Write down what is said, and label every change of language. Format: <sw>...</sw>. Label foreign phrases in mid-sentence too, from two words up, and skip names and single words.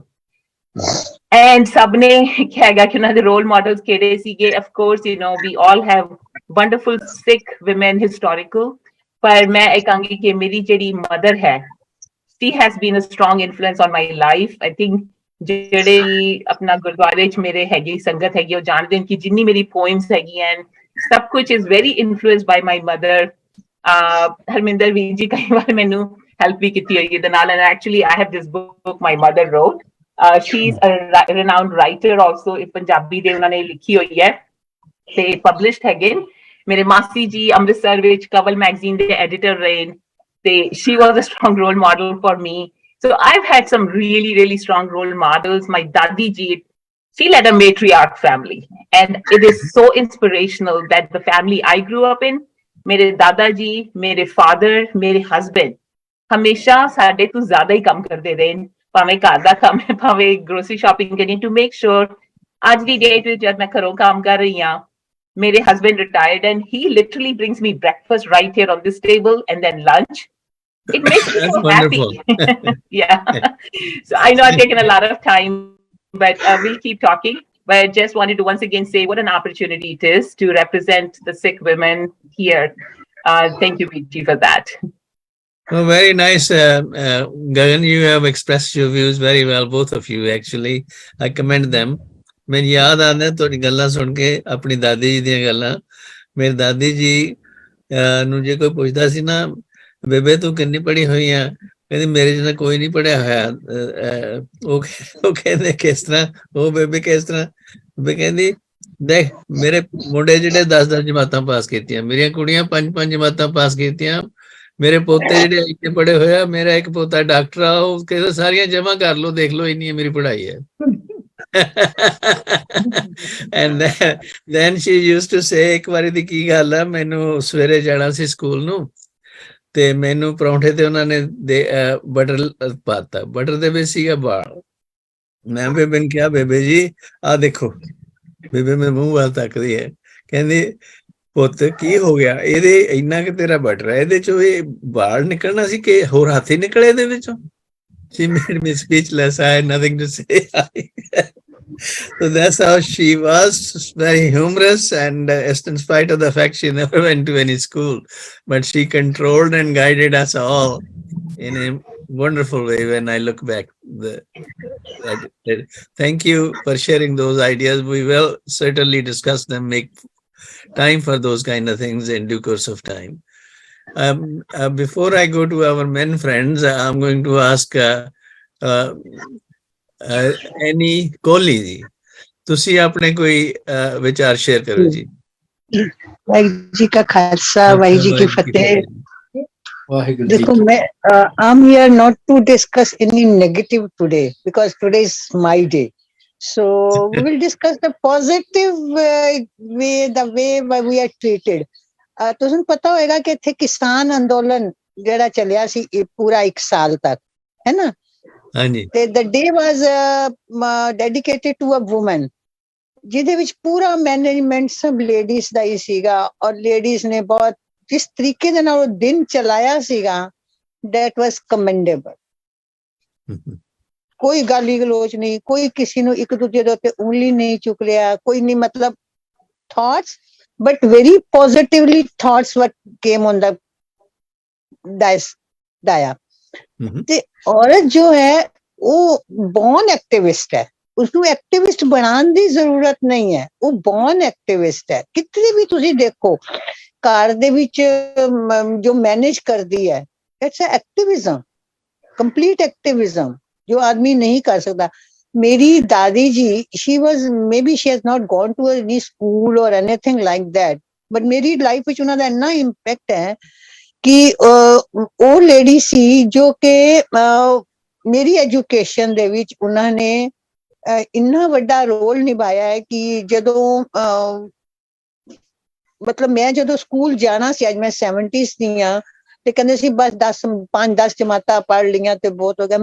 <pa>And ਸਭਨੇ ਕਹੇਗਾ ਕਿ ਉਹਨਾਂ ਦੇ</pa> <en>role models</en> <pa>ਕਿਹੜੇ ਸੀਗੇ.</pa> <en>Of course, we all have wonderful Sikh women historical,</en> <pa>ਪਰ ਮੈਂ ਇੱਕ ਕਹਾਂਗੀ ਕਿ ਮੇਰੀ ਜਿਹੜੀ mother ਹੈ,</pa> <en>she has been a strong influence on my life. I think</en> <pa>ਜਿਹੜੇ ਆਪਣਾ ਗੁਰਦੁਆਰੇ ਚ ਮੇਰੇ ਹੈਗੀ ਸੰਗਤ ਹੈਗੀ, ਉਹ ਜਾਣਦੇ ਕਿ ਜਿੰਨੀ ਮੇਰੀ poems ਹੈਗੀ and ਸਭ ਕੁਝ</pa> <en>is very influenced by my mother.</en> <pa>Harminder ਵੀਰ ਜੀ ਕਈ ਵਾਰ ਮੈਨੂੰ help ਵੀ ਕੀਤੀ ਹੋਈ ਇਹਦੇ ਨਾਲ,</pa> <en>and actually I have this book my mother wrote. She's a renowned writer also,</en> <pa>ਇਹ ਪੰਜਾਬੀ ਦੇ ਉਹਨਾਂ ਨੇ ਲਿਖੀ ਹੋਈ ਹੈ ਤੇ published ਹੈਗੇ। ਮੇਰੇ ਮਾਸੀ ਜੀ ਅੰਮ੍ਰਿਤਸਰ ਵਿੱਚ ਕਵਲ ਮੈਗਜ਼ੀਨ ਦੇ editor ਰਹੇ ਤੇ</pa> <en>she was a strong role model for me. So I've had some really, really strong role models. My Dadi ji, she led a matriarch family, and it is so inspirational that the family I grew up in,</en> <pa>mere Dada ji, mere father, mere husband, ਹਮੇਸ਼ਾ ਸਾਡੇ ਤੋਂ ਜ਼ਿਆਦਾ ਹੀ ਕੰਮ ਕਰਦੇ ਰਹੇ, ਭਾਵੇਂ ਘਰ ਦਾ ਕੰਮ ਹੈ, ਭਾਵੇਂ</pa> <en>grocery shopping</en> <pa>ਕਰਨੀ,</pa> <en>to make sure</en> <pa>ਅੱਜ ਦੀ ਡੇਟ ਵਿੱਚ ਜਦ ਮੈਂ ਘਰੋਂ ਕੰਮ ਕਰ ਰਹੀ ਹਾਂ, ਮੇਰੇ</pa> <en>husband retired and he literally brings me breakfast right here on this table and then lunch. It makes me That's so wonderful. happy. Yeah. So I know I've taken a lot of time, but we'll keep talking. But I just wanted to once again say what an opportunity it is to represent the Sikh women here. Thank you, Viji, for that. Oh, very nice. Gagan, you have expressed your views very well, both of you, actually. I commend them.</en> <pa>ਮੈਨੂੰ ਯਾਦ ਆਉਂਦਾ ਤੁਹਾਡੀ ਗੱਲਾਂ ਸੁਣ ਕੇ, ਆਪਣੀ ਦਾਦੀ ਜੀ ਦੀਆਂ ਗੱਲਾਂ। ਮੇਰੀ ਦਾਦੀ ਜੀ ਨੂੰ ਜੇ ਕੋਈ ਪੁੱਛਦਾ ਸੀ ਨਾ, ਬੇਬੇ ਤੂੰ ਕਿੰਨੀ ਪੜ੍ਹੀ ਹੋਈ ਆ, ਕਹਿੰਦੀ ਮੇਰੇ ਜਿਹਨਾਂ ਕੋਈ ਨਹੀਂ ਪੜ੍ਹਿਆ ਹੋਇਆ। ਉਹ ਕਹਿੰਦੇ ਕਿਸ ਤਰ੍ਹਾਂ? ਉਹ ਬੇਬੇ ਕਿਸ ਤਰ੍ਹਾਂ? ਬੇਬੇ ਕਹਿੰਦੀ ਦੇਖ, ਮੇਰੇ ਮੁੰਡੇ ਜਿਹੜੇ 10-10 ਜਮਾਤਾਂ ਪਾਸ ਕੀਤੀਆਂ, ਮੇਰੀਆਂ ਕੁੜੀਆਂ 5-5 ਜਮਾਤਾਂ ਪਾਸ ਕੀਤੀਆਂ, ਮੇਰੇ ਪੋਤੇ ਜਿਹੜੇ ਇੱਥੇ ਪੜ੍ਹੇ ਹੋਏ ਆ, ਮੇਰਾ ਇੱਕ ਪੋਤਾ ਡਾਕਟਰ ਆ, ਉਹ ਕਹਿੰਦਾ ਸਾਰੀਆਂ ਜਮਾ ਕਰ ਲਓ, ਦੇਖ ਲਓ ਇੰਨੀ ਮੇਰੀ ਪੜ੍ਹਾਈ ਹੈ।</pa> <en>And then she used to say,</en> <pa>ਇੱਕ ਵਾਰੀ ਦੀ ਕੀ ਗੱਲ ਆ, ਮੈਨੂੰ ਸਵੇਰੇ ਜਾਣਾ ਸੀ ਸਕੂਲ ਨੂੰ ਤੇ ਮੈਨੂੰ ਪਰੌਂਠੇ ਤੇ ਉਹਨਾਂ ਨੇ ਬਟਰ ਪਾਤਾ, ਬਟਰ ਦੇ ਵਿੱਚ ਸੀਗਾ ਬਾਲ। ਮੈਂ ਬੇਬੇ ਨੂੰ ਕਿਹਾ, ਬੇਬੇ ਜੀ ਆਹ ਦੇਖੋ। ਬੇਬੇ ਮੇਰੇ ਮੂੰਹ ਵੱਲ ਤੱਕਦੀ ਹੈ, ਕਹਿੰਦੀ ਪੁੱਤ ਕੀ ਹੋ ਗਿਆ, ਇਹਦੇ ਇੰਨਾ ਕਿ ਤੇਰਾ ਬਟਰ ਹੈ, ਇਹਦੇ ਚੋਂ ਇਹ ਬਾਲ ਨਿਕਲਣਾ ਸੀ ਕਿ ਹੋਰ ਹੱਥ ਹੀ ਨਿਕਲੇ ਇਹਦੇ ਵਿੱਚੋਂ?</pa> <en>She made me speechless. I had nothing to say. So that's how she was, very humorous, and in spite of the fact she never went to any school, but she controlled and guided us all in a wonderful way when I look back. Thank you for sharing those ideas. We will certainly discuss them, make time for those kind of things in due course of time. Before I go to our men friends, I'm going to ask any Kohli ji,</en> <pa>ਤੁਸੀਂ ਆਪਣੇ ਕੋਈ ਵਿਚਾਰ ਸ਼ੇਅਰ ਕਰੋ ਜੀ। ਵਾਹਿਗੁਰੂ ਜੀ ਕਾ ਖਾਲਸਾ, ਵਾਹਿਗੁਰੂ ਜੀ ਕੀ ਫਤਿਹ। ਦੇਖੋ, ਮੈਂ</pa> <en>I'm here not to discuss any negative today, because today is my day. So we will discuss the positive way, the way we are treated.</en> <pa>ਤੁਹਾਨੂੰ ਪਤਾ ਹੋਏਗਾ ਕਿ ਇੱਥੇ ਕਿਸਾਨ ਅੰਦੋਲਨ ਜਿਹੜਾ ਚੱਲਿਆ ਸੀ ਪੂਰਾ 1 ਸਾਲ ਤੱਕ, ਹੈ ਨਾ? ਹਾਂਜੀ। ਤੇ</pa> <en>the day was dedicated to a woman,</en> <pa>ਜਿਹਦੇ ਵਿੱਚ ਪੂਰਾ ਮੈਨੇਜਮੈਂਟ ਸਭ ਲੇਡੀਜ਼ ਦਾ ਹੀ ਸੀਗਾ, ਔਰ ਲੇਡੀਜ਼ ਨੇ ਬਹੁਤ ਜਿਸ ਤਰੀਕੇ ਦੇ ਨਾਲ ਉਹ ਦਿਨ ਚਲਾਇਆ ਸੀਗਾ,</pa> <en>that was commendable.</en> <pa>ਕੋਈ ਗਾਲੀ ਗਲੋਚ ਨਹੀਂ, ਕੋਈ ਕਿਸੇ ਨੂੰ ਇੱਕ ਦੂਜੇ ਦੇ ਉੱਤੇ ਉਂਗਲੀ ਨਹੀਂ ਚੁੱਕ ਲਿਆ, ਕੋਈ ਨਹੀਂ, ਮਤਲਬ</pa> <en>thoughts, but very positively thoughts what came on the daya.</en> <pa>ਤੇ ਔਰਤ ਜੋ ਹੈ ਉਹ</pa> <en>born activist</en> <pa>ਹੈ, ਉਸਨੂੰ ਐਕਟਿਵਿਸਟ ਬਣਾਉਣ ਦੀ ਜ਼ਰੂਰਤ ਨਹੀਂ ਹੈ, ਉਹ</pa> <en>born activist</en> <pa>ਹੈ। ਕਿਤੇ ਵੀ ਤੁਸੀਂ ਦੇਖੋ, ਘਰ ਦੇ ਵਿੱਚ ਜੋ ਮੈਨੇਜ ਕਰਦੀ ਹੈ,</pa> <en>it's activism, complete activism,</en> <pa>ਜੋ ਆਦਮੀ ਨਹੀਂ ਕਰ ਸਕਦਾ। ਮੇਰੀ ਦਾਦੀ ਜੀ,</pa> <en>she was, maybe she has not gone to any school or anything like that, but</en> <pa>ਮੇਰੀ ਲਾਈਫ ਵਿੱਚ ਉਹਨਾਂ ਦਾ ਇੰਨਾ ਇੰਪੈਕਟ ਹੈ ਕਿ ਉਹ ਲੇਡੀ ਸੀ ਜੋ ਕਿ ਮੇਰੀ ਐਜੂਕੇਸ਼ਨ ਦੇ ਵਿੱਚ ਉਹਨਾਂ ਨੇ ਇੰਨਾ ਵੱਡਾ ਰੋਲ ਨਿਭਾਇਆ ਹੈ ਕਿ ਜਦੋਂ ਮਤਲਬ ਮੈਂ ਜਦੋਂ ਸਕੂਲ ਜਾਣਾ ਸੀ, ਅੱਜ ਮੈਂ 70s ਦੀ ਹਾਂ, ਤੇ ਕਹਿੰਦੇ ਸੀ ਬਸ 5-10 ਜਮਾਤਾਂ ਪੜ੍ਹ ਲਈਆਂ ਤੇ ਬਹੁਤ ਹੋ ਗਿਆ।</pa>